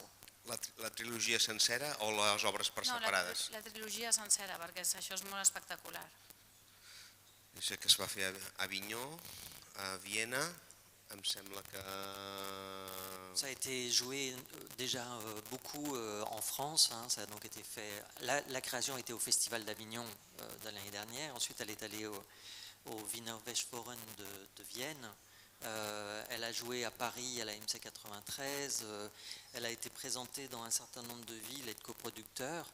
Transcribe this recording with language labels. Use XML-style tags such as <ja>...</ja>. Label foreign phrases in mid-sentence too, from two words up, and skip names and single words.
<ca>La trilogia sencera o les obres per separades? No, la trilogia sencera, perquè això és molt espectacular. Jo sé que es va fer a Avinyó, a Viena, em sembla que...</ca> <fr>Ça a été joué déjà beaucoup en France, hein, ça a donc été fait. La création a été au Festival d'Avignon de l'année dernière, ensuite elle est allée au Wiener Westforen de Vienne. Elle a joué à Paris à la MC 93, elle a été présentée dans un certain nombre de villes et de coproducteurs.</fr>